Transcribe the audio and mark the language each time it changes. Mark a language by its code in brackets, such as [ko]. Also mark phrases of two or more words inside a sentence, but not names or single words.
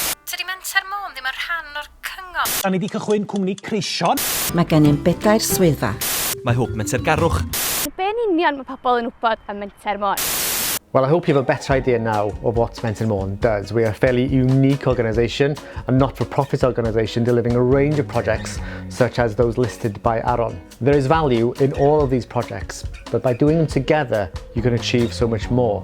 [cy] Tydi Menter Môn ddim yn rhan o'r cyngor. Da ni wedi cychwyn cwmni creision. Mae gennym 4 swyddfa. Mae hwb menter garwch. Be'n union mae pobl yn wybod am Menter Môn? [en] Well, I hope you have a better idea now of what Menter Môn does. We are a fairly unique organisation, a not-for-profit organisation delivering a range of projects such as those listed by Aaron. There is value in all of these projects, but by doing them together, you can achieve so much more.